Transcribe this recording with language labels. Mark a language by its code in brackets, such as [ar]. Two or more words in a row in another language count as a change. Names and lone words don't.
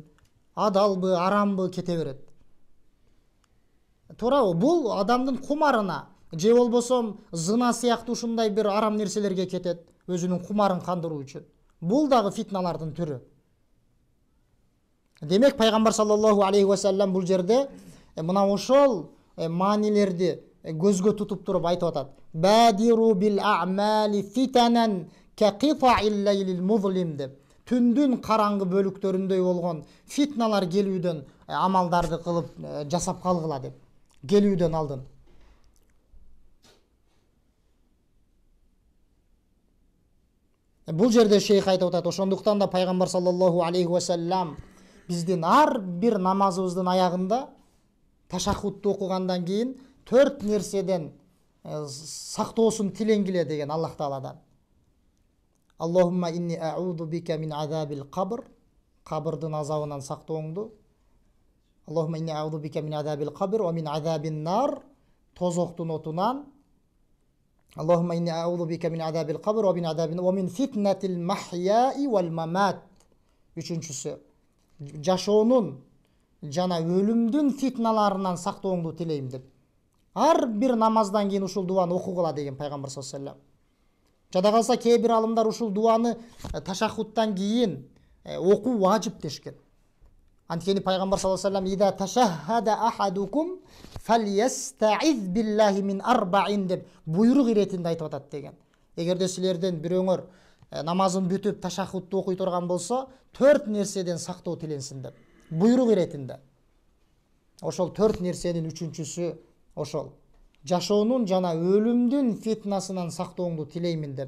[ky] Адалбы, арамбы кете берет. Туурабы? Бул адамдын кумарына же болбосо зына сыяктуу ушундай бир арам нерселерге кетет, өзүнүн кумарын кандыруу үчүн. Бул дагы фитналардын түрү. Демек пайгамбар [ar] صلى الله عليه وسلم [ky] бул жерде мына ошол маанилерди көзгө тутуп туруп айтып атат. [ar] بادروا بالأعمال فتنا كقطع الليل المظلم деп. [ky] Түндүн караңгы бөлүктөрүндөй болгон фитналар келүүдөн амалдарды кылып жасап калгыла деп. Келүүдөн алдын. Бул жерде шейх айтып атат. Ошондуктан да пайгамбар [ar] صلى الله عليه وسلم [ky] биздин ар бир намазыбыздын аягында ташаххудду окугандан кийин 4 нерседен сактоосун тиленгиле деген Аллах Тааладан. [ar] اللهم إني أعوذ بك من عذاب القبر, [ky] кабырдын азабынан сактооңду. [ar] اللهم إني أعوذ بك من عذاب القبر ومن عذاب النار, [ky] тозоктун отунан. [ar] اللهم إني أعوذ بك من عذاب القبر ومن عذاب ومن فتنة المحيا والممات. [ky] Үчүнчүсү, жашоонун жана өлүмдүн фитналарынан сактооңду тилейм деп. Ар бир намаздан кийин ушул дуаны окугула деген пайгамбар [ar] صلى الله عليه وسلم. [ky] Жада калса кээ бир алымдар ушул дуаны ташаххудтан кийин окуу важип дешкен. Анткени пайгамбар [ar] صلى الله عليه وسلم إذا تشهد أحدكم فليستعذ بالله من أربع [ky] деп буйрук иретинде айтып атат деген. Эгерде силерден бирөөңөр намазын бүтүп ташаххудду окуй турган болсо 4 нерседен сактоо тиленсин деп. Буйрук иретинде. Ошол 4 нерсенин үчүнчүсү ошол. Жашоонун жана өлүмдүн фитнасынан сактооңду тилеймин деп.